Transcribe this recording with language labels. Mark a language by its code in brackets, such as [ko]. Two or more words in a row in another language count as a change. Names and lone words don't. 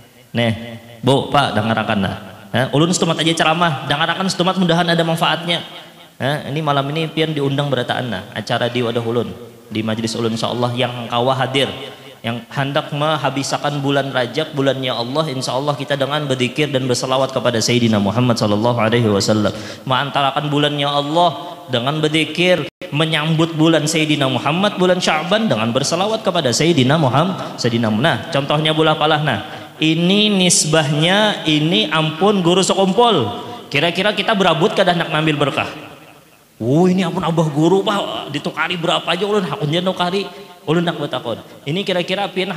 [bjn] bu pak dengarkan lah ulun setumat aja ceramah dengarkan setumat mudahan ada manfaatnya ini malam ini pian diundang berataan nah acara di wadah ulun di majelis ulun insyaallah yang kawa hadir yang hendak menghabiskan bulan Rajab bulannya Allah insyaallah kita dengan berzikir dan berselawat kepada Sayyidina Muhammad [ar] صلى الله عليه وسلم [bjn] mengantarakan bulannya Allah dengan berzikir menyambut bulan Sayyidina Muhammad bulan Sya'ban dengan berselawat kepada Sayyidina Muhammad nah contohnya bulan palah nah ini nisbahnya ini ampun guru sekumpul kira-kira kita berabut kada nak ngambil berkah ini ampun abah guru pak ditukari berapa aja ulun hakunnya nukari ulun nak betakon ini kira-kira pian